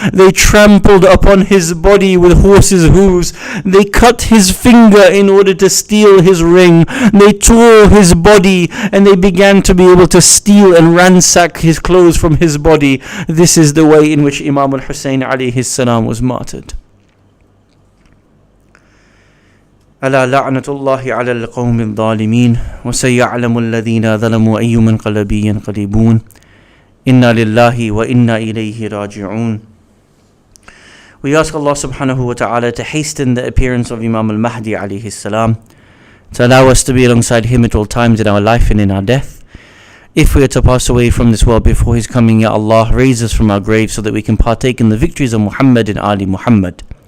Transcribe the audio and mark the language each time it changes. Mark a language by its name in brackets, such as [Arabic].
[English] They trampled upon his body with horses' hooves. They cut his finger in order to steal his ring. They tore his body, and they began to be able to steal and ransack his clothes from his body. This is the way in which Imam Al-Hussein alayhi salam was martyred. [Arabic] ألا لعنة الله على القوم الظالمين وسيعلم الذين ظلموا أي منقلب ينقلبون إنا لله وإنا إليه راجعون. [English] We ask Allah subhanahu wa ta'ala to hasten the appearance of Imam al-Mahdi alayhi salam, to allow us to be alongside him at all times in our life and in our death. If we are to pass away from this world before his coming, Ya Allah, raise us from our graves so that we can partake in the victories of Muhammad and Ali Muhammad.